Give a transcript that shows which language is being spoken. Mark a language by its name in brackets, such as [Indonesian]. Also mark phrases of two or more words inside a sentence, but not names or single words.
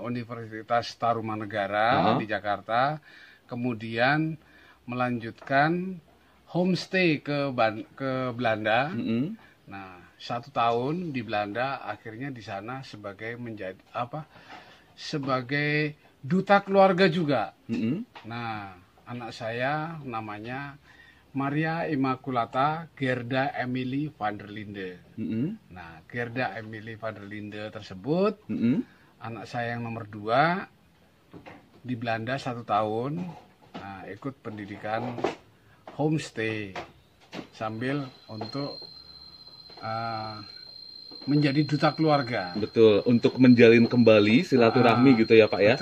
[Indonesian] Universitas Tarumanegara di Jakarta, kemudian melanjutkan homestay ke Belanda. Nah, 1 tahun di Belanda, akhirnya di sana sebagai sebagai duta keluarga juga. Nah, anak saya namanya Maria Immaculata Gerda Emily van der Linde. Nah, Gerda Emily van der Linde tersebut, anak saya yang nomor 2 di Belanda 1 tahun, nah, ikut pendidikan homestay sambil untuk menjadi duta keluarga. Betul, untuk menjalin kembali silaturahmi gitu ya Pak ya.